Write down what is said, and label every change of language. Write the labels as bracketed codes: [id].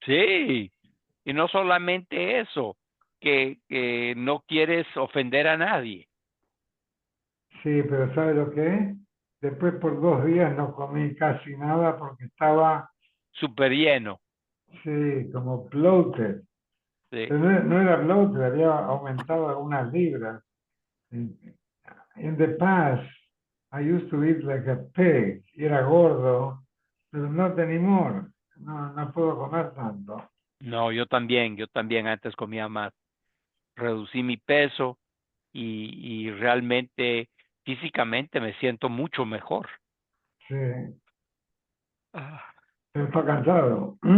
[es] Sí, y no solamente eso, que no quieres ofender a nadie. Sí, pero ¿sabe lo que es? Después por 2 días no comí casi nada porque estaba, Súper lleno. sí, como bloated. Sí. Pero no era bloated, había aumentado algunas libras. [en] In the past, I used to eat like a pig. [es] Y era gordo, pero [en] not anymore. [es] No puedo comer tanto. No, yo también antes comía más. Reducí mi peso y realmente físicamente me siento mucho mejor. Sí, Ah, pero está cansado.